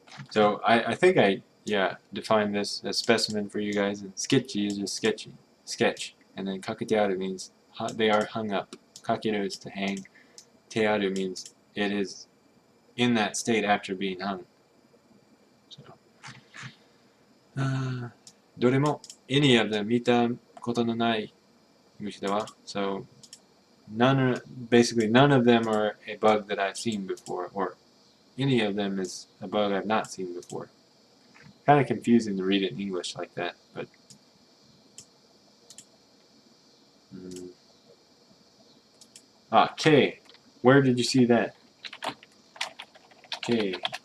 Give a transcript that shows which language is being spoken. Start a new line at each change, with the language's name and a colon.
English: So I think I defined this as specimen for you guys. And sketchy is just sketch, and then kaketearu means they are hung up. Kakeru is to hang. Tearu means it is in that state after being hung.
Japanese: So, どれも
English: any of them
Japanese: 見たことのない虫だわ。
English: So basically none of them are a bug that I've seen before, or any of them is a bug I've not seen before. Kind of confusing to read it in English like that, but K. Where did you see that? K.